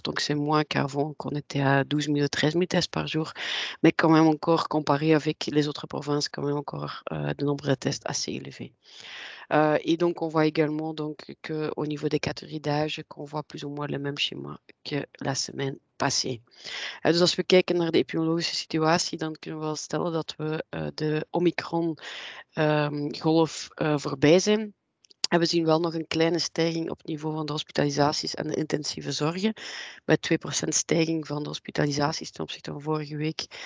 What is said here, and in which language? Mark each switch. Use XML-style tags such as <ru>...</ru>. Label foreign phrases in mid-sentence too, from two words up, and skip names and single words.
<fr>Donc, c'est moins qu'avant qu'on était à 12 000 ou 13 000 tests par jour, mais quand même encore comparé avec les autres provinces, quand même encore de nombre de tests assez élevés. Et donc, on voit également donc, qu'au niveau des catégories d'âge, qu'on voit plus ou moins le même schéma que la semaine passée.</fr> <nl>Dus als we kijken naar de epidemiologische situatie, dan kunnen we wel stellen dat we de Omicron-golf voorbij zijn. En we zien wel nog een kleine stijging op het niveau van de hospitalisaties en de intensieve zorgen. Bij 2% stijging van de hospitalisaties ten opzichte van vorige week.</nl>